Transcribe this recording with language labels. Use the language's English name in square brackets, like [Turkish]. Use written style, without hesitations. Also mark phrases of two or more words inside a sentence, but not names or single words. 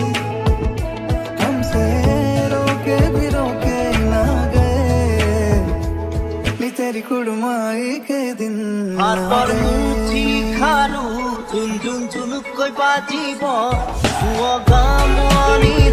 [Hindi] हमसे रोके भी रोके ना गए नी तेरी कुड़माई के दिन [Assamese] হাতৰ মুঠি খাৰু চুন চুন চুনুকৈ বাজিব গামনি